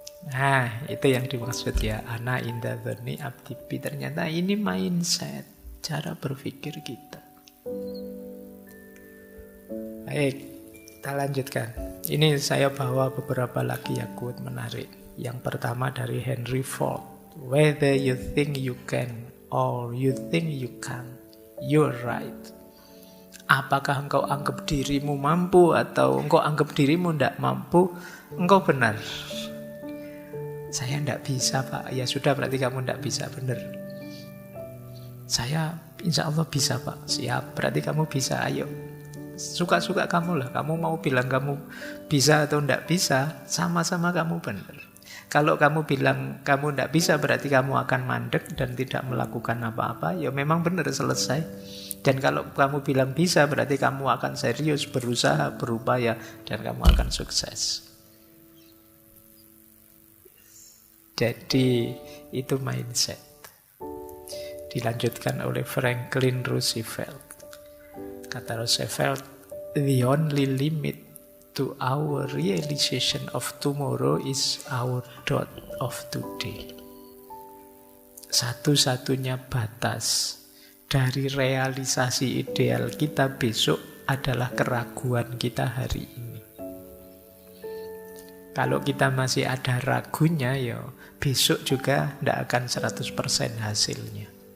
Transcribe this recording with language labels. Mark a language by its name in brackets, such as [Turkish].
[Indonesian] Nah, itu yang dimaksud ya, [Arabic] ana inda dzonni abdi bi. [Indonesian] Ternyata ini mindset, cara berpikir kita. Baik, kita lanjutkan. Ini saya bawa beberapa lagi ya quote menarik. Yang pertama dari Henry Ford. [English] Whether you think you can or you think you can't, you're right. [Indonesian] Apakah engkau anggap dirimu mampu atau engkau anggap dirimu tidak mampu, engkau benar. Saya tidak bisa Pak. Ya sudah, berarti kamu tidak bisa, benar. Saya insya Allah bisa Pak. Siap, berarti kamu bisa, ayo. Suka-suka kamu lah. Kamu mau bilang kamu bisa atau tidak bisa, sama-sama kamu benar. Kalau kamu bilang kamu tidak bisa, berarti kamu akan mandek dan tidak melakukan apa-apa. Ya memang benar, selesai. Dan kalau kamu bilang bisa, berarti kamu akan serius, berusaha, berupaya, dan kamu akan sukses. Jadi itu mindset. Dilanjutkan oleh Franklin Roosevelt. Kata Roosevelt, [English] the only limit to our realization of tomorrow is our thought of today. [Indonesian] Satu-satunya batas dari realisasi ideal kita besok adalah keraguan kita hari ini. Kalau kita masih ada ragunya, ya besok juga tidak akan 100% hasilnya.